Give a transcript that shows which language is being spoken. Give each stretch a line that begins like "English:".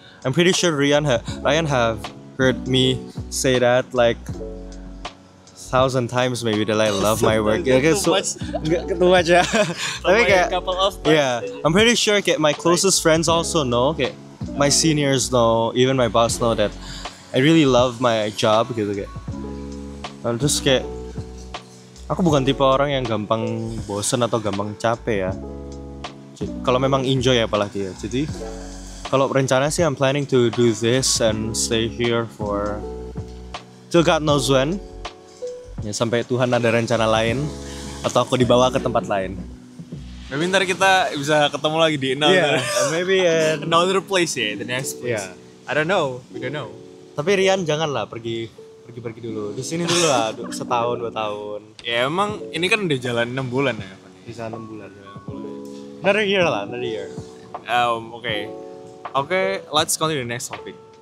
English: I'm pretty sure Ryan have heard me say that like 1,000 times maybe that I love my work. Too much ya.
Indonesian: Tapi kayak
English: I'm pretty sure kayak my closest friends also know, kayak my seniors know, even my boss know that I really love my job gitu kayak.
Indonesian: Terus kayak aku bukan tipe orang yang gampang bosen atau gampang capek ya. Kalau memang enjoy apalagi ya. Jadi kalau rencana sih
English: I'm planning to do this and stay here for till God knows when.
Indonesian: Ya, sampai Tuhan ada rencana lain atau aku dibawa ke tempat lain.
English: Maybe
Indonesian: ntar kita bisa ketemu lagi di
English: maybe another place ya, the next place. Yeah. I don't know, we don't know.
Indonesian: Tapi Rian janganlah pergi dulu. Di sini dulu lah, setahun 2 tahun. Ya emang ini kan udah jalan 6 bulan ya. Bisa 6 bulan.
English: Another year. Okay, let's continue the next topic.